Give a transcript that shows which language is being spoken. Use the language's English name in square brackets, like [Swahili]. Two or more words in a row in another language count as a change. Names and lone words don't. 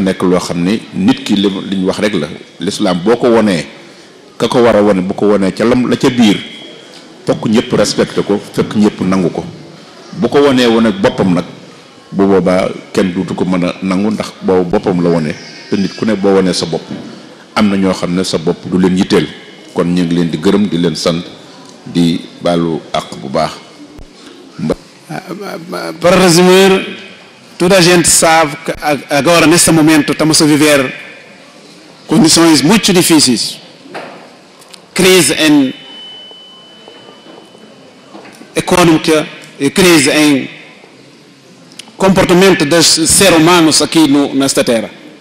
[Wolof] nekk loo xam ne nit ki li ñu wax rek la l'islam boo ko wonee ka ko war a wone bu ko wonee ca lam la ca biir fokk ñëpp respecté ko fekk ñëpp nangu ko bu ko wonee wone boppam nag bu boobaa kenn duutu ko mën a nangu ndax boobu boppam la wone te nit ku ne boo wonee sa bopp am na ñoo xam ne sa bopp du leen yitteel kon ñu ngi leen di gërëm di leen sant di baalu àq bu baax. [Portuguese] Para resumir, toda a gente sabe que agora, neste momento, estamos a viver condições muito difíceis. Crise econômica e crise em comportamento dos seres humanos aqui nesta terra.